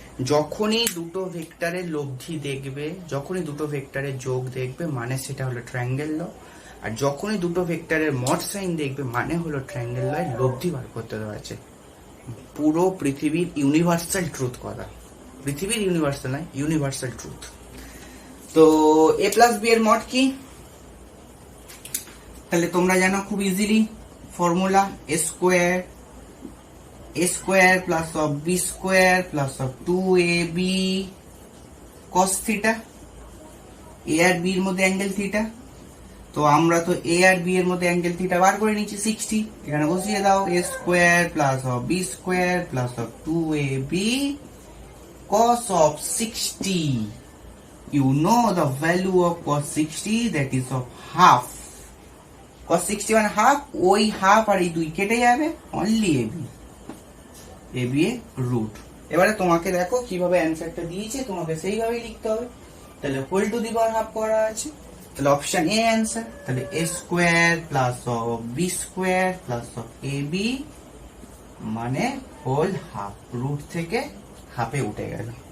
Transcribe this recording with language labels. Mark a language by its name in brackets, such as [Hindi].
[Bangla] যখনই দুটো ভেক্টরের লব্ধি দেখবে, যখনই দুটো ভেক্টরের যোগ দেখবে, মানে সেটা হলো ট্রায়াঙ্গেল ল। আর যখনই দুটো ভেক্টরের মড সাইন দেখবে, মানে হলো ট্রায়াঙ্গেল ল এর লব্ধি বার করতে দেওয়া আছে। পুরো পৃথিবীর ইউনিভার্সাল ট্রুথ কথা, পৃথিবীর ইউনিভার্সাল নয়, ইউনিভার্সাল ট্রুথ। তো a প্লাস বি এর মড কি? তাহলে তোমরা জানো খুব easily formula, [English] a square plus of b square plus of 2ab cos theta, [Bangla] a আর b এর মধ্যে অ্যাঙ্গেল থিটা। তো আমরা তো a আর b এর মধ্যে অ্যাঙ্গেল থিটা বার করে নিচ্ছি 60, এখানে বসিয়ে দাও [English] a square plus of b square plus of 2ab cos of 60. You know the value of cos 60, that is of half. [Bangla] cos 60 মানে হাফ, ওই হাফ আর এই দুই কেটে যাবে, অনলি ab এ রুট। এবারে তোমাকে দেখো কিভাবে অ্যান্সারটা দিয়েছে, তোমাকে সেইভাবেই লিখতে হবে। তাহলে whole to the power half করা আছে, তাহলে অপশন এ অ্যান্সার। তাহলে a square plus of B square plus of ab মানে হোল হাফ, রুট থেকে হাফে উঠে গেল।